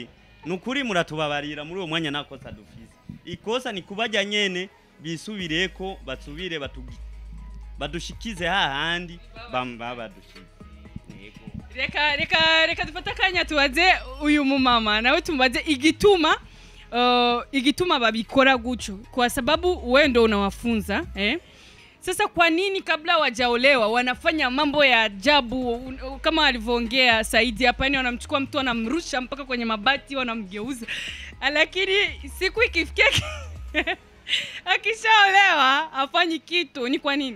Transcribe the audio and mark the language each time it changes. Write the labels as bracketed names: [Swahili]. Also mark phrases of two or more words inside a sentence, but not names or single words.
[Rundi] Nukuri muratubabarira muri uwo mwanya nakosa dufise. Ikosa ni kubajya nyene bisubireko batsubire badushikize hahandi badushikize. Reka dufata kanya tubaze uyu mumama nawe tumubaze igituma babikora gucho, [Swahili] kwa sababu wewe ndio unawafunza Sasa kwa nini kabla wajaolewa wanafanya mambo ya ajabu kama alivyoongea Saidi hapa, yani wanamchukua mtu wanamrusha mpaka kwenye mabati wanamgeuza, lakini siku ikifikia akishaolewa afanyi kitu? Ni kwa nini?